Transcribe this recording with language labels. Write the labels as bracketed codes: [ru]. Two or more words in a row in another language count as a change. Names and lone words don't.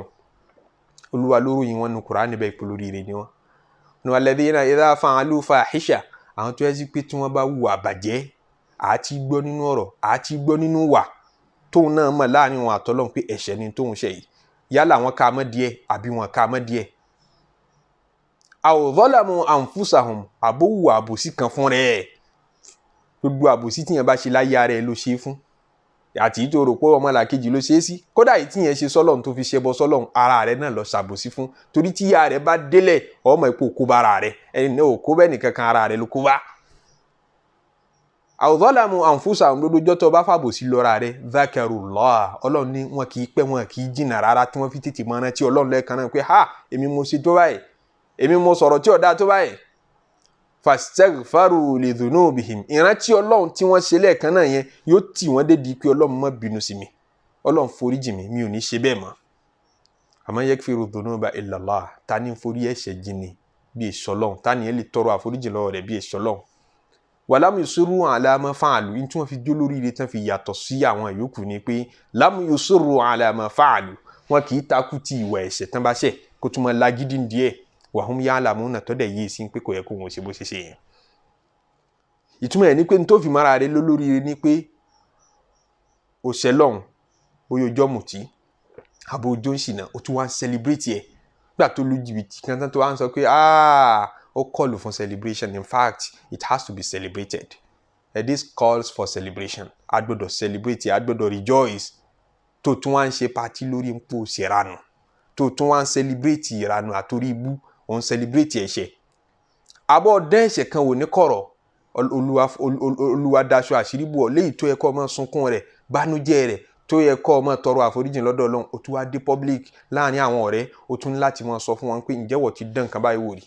[yo] Olúwa ló ròyìn wọn nínú Kùránì bẹ́ẹ̀ pé olóríire ni wọ́n. [ar] والذين إذا فعلوا فاحشة, [yo] àwọn tó yẹ sí pé tí wọ́n bá hùwà bàjẹ́, àti gbọ́ nínú ọ̀rọ̀, àti gbọ́ nínú wà, tóun náà mọ̀ láàrin wọn àtọ́lọ́run pé ẹ̀ṣẹ̀ ni tóun ṣẹ̀ yìí, yálà wọn ká mọ́ díẹ̀ àbí wọn ká mọ́ díẹ̀. [ar] أو ظلموا أنفسهم, [yo] àbówù àbòsí kan fún rẹ̀. Gbogbo àbòsí tíyẹn bá ṣe láyé ara ẹ̀ ló ṣe fún, àti tó rò pé ọmọlàkejì ló ṣe é sí. Kódà yìí tíyẹn ṣe sọ́lọ́run tó fi ṣẹbọ sọ́lọ́run, ara rẹ̀ náà lọ ṣàbòsí fún, torí tí ìyá rẹ̀ bá délẹ̀ ọmọ ipò kó bá ara rẹ̀, ẹni náà ò kó bẹ́ẹ̀ nìkan kan, ara rẹ̀ ló kó bá. [ar] أو ظلموا أنفسهم, [yo] lójú ọjọ́ tó bá fàbòsí lọ́ra rẹ̀, dhakarullah, Ọlọ́run ní wọn kì í pẹ́ wọn kì í jìnnà rárá tí wọ́n fi tètè mọ́ rántí Ọlọ́run lẹ́ẹ̀kan náà pé èmi mo ṣe tó báyìí, èmi mo sọ̀rọ̀ tí ọ̀dá tó báyìí. [ar] فاستغفروا لذنوبهم, [yo] ìrántí Ọlọ́run tí wọ́n ṣe lẹ́ẹ̀kan náà yẹn yóò tì wọ́n dédi pé Ọlọ́run má bínú sí mi, Ọlọ́run foríjì mi, mi ò ní ṣe bẹ́ẹ̀ mọ́. Àmọ́ [ar] يغفر الذنوب إلا الله, [yo] ta ni forí ẹ̀ṣẹ̀ jìn ní bí èso Ọlọ́run, ta ni ẹ lè tọrọ àforíjì lọ́wọ́ rẹ̀ bí èso Ọlọ́run. [ar] ولم يصروا على ما فعلوا, [yo] ní tí wọ́n fi jó lóríire tán fi yàtọ̀ sí àwọn yòókù ni pé [ar] لم يصروا على ما فعلوا, [yo] wọn kì í takú ti ìwà ẹ̀ṣẹ̀ tán bá ṣẹ̀ kó tún mọ́ lágídí díẹ̀. [ar] وهم يعلمون, [yo] tó dẹ̀ yé sí pé kò yẹ kó wọn ṣe bó ṣe ṣe yẹn. Ìtumọ̀ ẹ̀ ní pé ní tó fi mara rẹ̀ lóríire ni pé òṣèlọ́hun bóyá ọjọ́ mùtí àbò ọjọ́ ìṣìnà ó tún wá ń celebrate ẹ̀ gbà tó lu jìbìtì kan tán tó wá ń sọ pé ó kọlù fún celebration. [en] In fact, it has to be celebrated. This calls for celebration. [yo] A gbọ́dọ̀ celebrate, a gbọ́dọ̀ rejoice. Tó tún wá ń ṣe party lórí ń pò ṣèrànù, tó tún wá ń celebrate ìrànù àtòrí ibú, òun celebrate ẹ̀ṣẹ̀. Àbọ̀ dán ẹ̀ṣẹ̀ kan wò ní kọ̀rọ̀, Olúwa daṣọ àṣírí bò ọ́, léyìí tó yẹ kó máa sunkún rẹ̀, bánújẹ́ rẹ̀, tó yẹ kó máa tọrọ àforíjìn lọ́dọ̀ Ọlọ́run, ó tún wá dé public láàrin àwọn ọ̀rẹ́, ó tún ní láti máa sọ fún wọn pé ǹjẹ́ wọ́n ti dán nǹkan báyìí wò rí?